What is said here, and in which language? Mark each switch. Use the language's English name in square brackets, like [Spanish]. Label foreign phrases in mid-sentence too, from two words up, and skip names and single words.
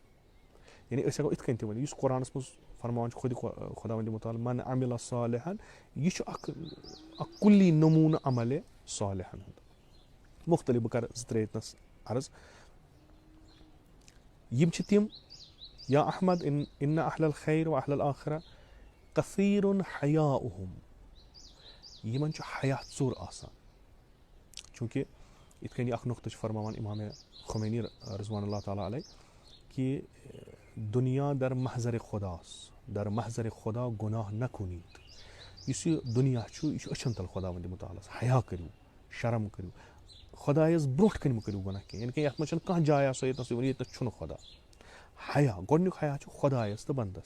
[Kashmiri] یعنی أسۍ ہٮ۪کو یِتھ کٔنۍ تہِ ؤنِتھ، یُس قرآنس منٛز فرماوان چھُ خۄداوندِ مُتعال [Arabic] من عمل صالحا، [Kashmiri] یہِ چھُ اکھ کُلی نموٗنہٕ عملِ صالحن ہُنٛد. مُختٔلِف، بہٕ کرٕ 2-3 ییٚتنس عرض. یِم چھِ تِم [Arabic] یا احمد اِنَّ اہل الخیر و اہل الآخرہ کثیٖر حیاؤہم، [Kashmiri] یِمن چھُ حیا ژوٚر آسان. چوٗنٛکہِ یِتھ کٔنۍ اکھ نُقطہٕ چھُ فرماوان امامِ خمینی [Arabic] رضوان اللہ تعالیٰ علیہ [Kashmiri] کہِ [Persian] دُنیا در محضرِ خۄداس، در محضرِ خۄدا گۄناہ نہ کُنیٖت. [Kashmiri] یُس یہِ دُنیا چھُ یہِ چھُ أچھن تل خۄداوندِ مُتعالس. حیا کٔرِو، شرم کٔرِو، خۄدایس برونٛٹھ کَنہِ مہٕ کٔرِو گۄناہ کینٛہہ. یعنی کہِ یتھ منٛز چھنہٕ کانٛہہ جاے آسو ییٚتنس تُہۍ ؤنِو ییٚتنس چھُنہٕ خۄدا. حیا، گۄڈنیُک حیا چھُ خۄدایس تہٕ بنٛدس.